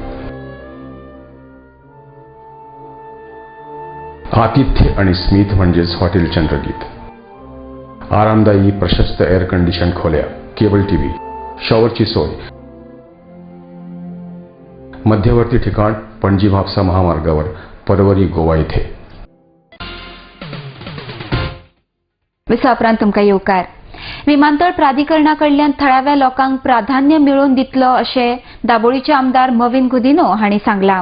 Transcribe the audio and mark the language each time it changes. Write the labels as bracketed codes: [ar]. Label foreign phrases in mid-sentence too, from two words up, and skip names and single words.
[mr] आतिथ्य आणि स्मित म्हणजेच हॉटेल चंद्रगीत. आरामदायी प्रशस्त [en] air condition [mr] खोल्या, [en] cable TV, [mr] शॉवरची सोय. मध्यवर्ती ठिकाण पणजी म्हापसा महामार्गावर, परवरी, गोवा येथे. [kok] विसापरांत तुमकां येवकार. विमानतळ प्राधिकरणाकडल्यान थळाव्या लोकांक प्राधान्य मेळोवन दितलो अशें दाबोळीचे आमदार मविन गुदिनो हांणी सांगलां.